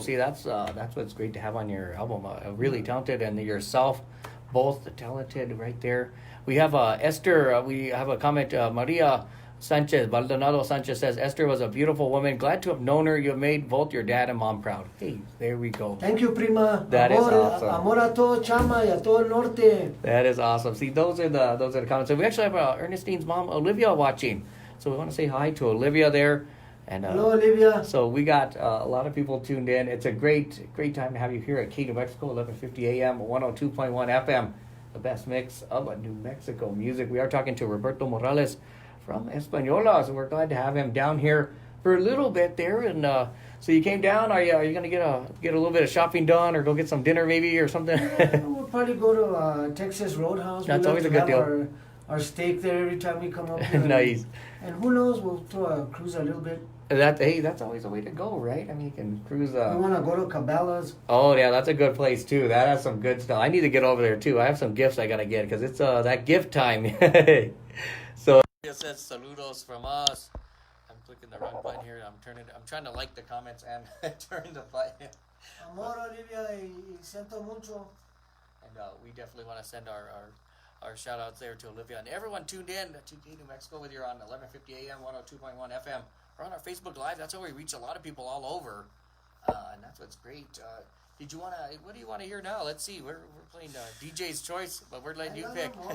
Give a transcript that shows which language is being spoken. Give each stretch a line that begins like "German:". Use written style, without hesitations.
English: See, that's what's great to have on your album. Really talented, and yourself, both talented right there. We have Esther. We have a comment. Maria Sanchez, Baldonado Sanchez says, Esther was a beautiful woman. Glad to have known her. You have made both your dad and mom proud. Hey, there we go. Thank you, prima. That is awesome.
Spanish: Amor a todo Chama y a todo el norte.
English: That is awesome. See, those are the comments. And we actually have Ernestine's mom, Olivia, watching. So we want to say hi to Olivia there. And Hello, Olivia. so we got a lot of people tuned in. It's a great time to have you here at K New Mexico, 1150 AM, 102.1 FM, the best mix of New Mexico music. We are talking to Roberto Morales from Española, so we're glad to have him down here for a little bit there. And so you came down. Are you going to get a little bit of shopping done, or go get some dinner maybe or something? We'll probably go to Texas Roadhouse. That's always a good deal. Our steak there every time we come up here. Nice. And who knows, we'll throw a cruise a little bit. That's always a way to go, right? I mean, you can cruise. We want to go to Cabela's. Oh yeah, that's a good place too. That has some good stuff. I need to get over there too. I have some gifts I gotta get, because it's that gift time. So it says saludos from us. I'm clicking the wrong button here. I'm trying to like the comments and turn the button.
Spanish: Amor, Olivia, y siento mucho.
English: And we definitely want to send our shout outs there to Olivia and everyone tuned in to K New Mexico, whether you're on 1150 AM, 102.1 FM, or on our Facebook Live. That's how we reach a lot of people all over, and that's what's great. What do you want to hear now? Let's see. We're playing DJ's Choice, but we're letting you pick.